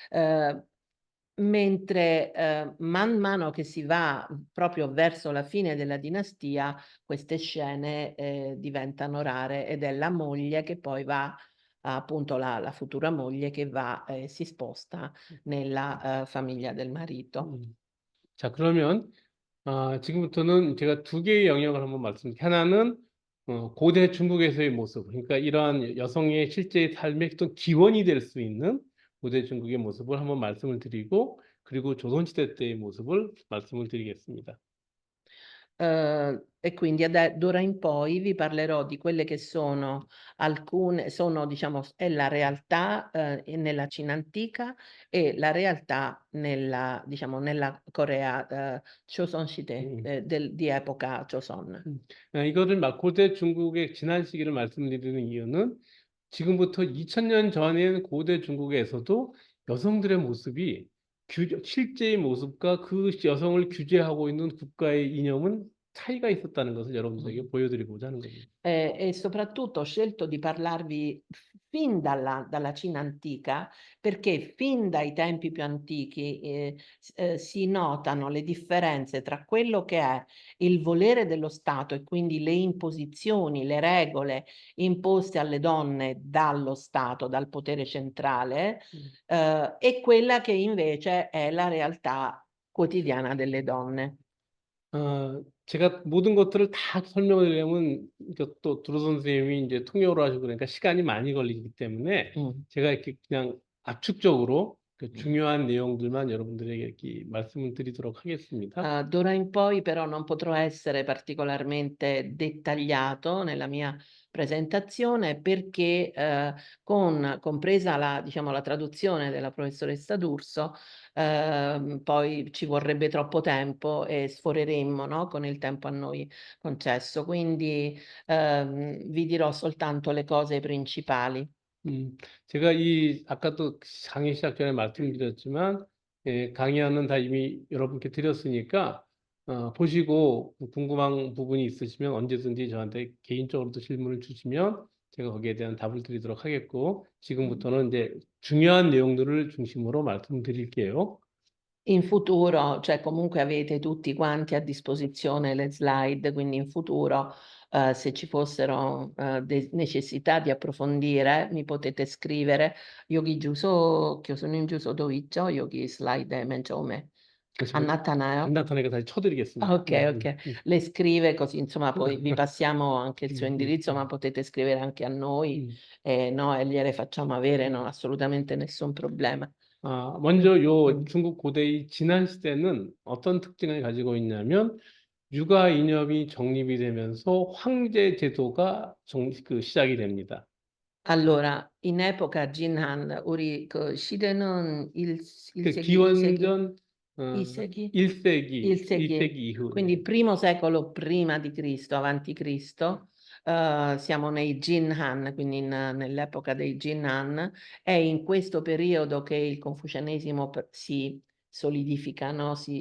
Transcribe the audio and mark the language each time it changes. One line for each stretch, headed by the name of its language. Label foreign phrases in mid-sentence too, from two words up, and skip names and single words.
Italian: Mentre man mano che si va proprio verso la fine della dinastia, queste scene diventano rare ed è la moglie che poi va, appunto la futura moglie che va e si sposta nella famiglia del marito.
Korean: 자, 그러면 지금부터는 제가 두 개의 영역을 한번 말씀드릴게요. 하나는 고대 중국에서의 모습, 그러니까 이러한 여성의 실제 삶의 어떤 기원이 될 수 있는 고대 중국의 모습을 한번 말씀을 드리고, 그리고 조선시대 때의 모습을 말씀을 드리겠습니다.
Italian: E quindi d'ora in poi vi parlerò di quelle che sono diciamo, è la realtà nella Cina antica e la realtà diciamo, nella Corea Choson 시대 di epoca Joseon.
Korean: 이거를 고대 중국의 지난 시기를 말씀드리는 이유는 지금부터 2000년 전인 고대 중국에서도 여성들의 모습이 실제의 모습과 그 여성을 규제하고 있는 국가의 이념은 차이가 있었다는 것을 여러분들에게 보여드리고자 하는 겁니다.
Italian: E soprattutto ho scelto di parlarvi fin dalla Cina antica, perché fin dai tempi più antichi si notano le differenze tra quello che è il volere dello Stato e quindi le imposizioni, le regole imposte alle donne dallo Stato, dal potere centrale, e quella che invece è la realtà quotidiana delle donne.
Korean: 제가 모든 것들을 다 설명을 드리려면 또 두루 선생님이 이제 통역으로 하시고 그러니까 시간이 많이 걸리기 때문에 제가 이렇게 그냥 압축적으로 그 중요한 내용들만 여러분들에게 이렇게 말씀을 드리도록 하겠습니다.
Italian: D'ora in poi però non potrò essere particolarmente dettagliato nella mia presentazione perché compresa diciamo, la traduzione della professoressa D'Urso, poi ci vorrebbe troppo tempo e sforeremmo, no, con il tempo a noi concesso. Quindi vi dirò soltanto le cose principali.
Korean: 제가 아까도 강의 시작 전에 말씀드렸지만, 강의안은 다 이미 여러분께 드렸으니까, 보시고 궁금한 부분이 있으시면 언제든지 저한테 개인적으로도 질문을 주시면 제가 거기에 대한 답을 드리도록 하겠고, 지금부터는 이제 중요한 내용들을 중심으로 말씀드릴게요.
Italian: In futuro, cioè comunque avete tutti quanti a disposizione le slide, quindi in futuro se ci fossero necessità di approfondire mi potete scrivere
Korean: 여기 주소 교수님 주소 도 있죠? 여기 슬라이드에 맨 처음에 안 나타나요? 안 나타나니까 다시 쳐드리겠습니다.
Italian: Ok, ok. Le scrive così, insomma, poi vi passiamo anche il suo indirizzo, ma potete scrivere anche a noi, no, e gliele facciamo avere, no, assolutamente nessun problema.
Korean: 먼저 중국 고대의 지난 시대는 어떤 특징을 가지고 있냐면 육아 이념이 정립이 되면서 황제 제도가 시작이 됩니다.
Italian: Allora, in epoca Jinhan,
Korean: 시대는 그 1세기, 기원전 2세기? 1세기, 1세기, 1세기 이후.
Italian: quindi primo secolo prima di Cristo, avanti Cristo, siamo nei Jinhan, quindi nell'epoca dei Jinhan, è in questo periodo che il confucianesimo si solidifica, no?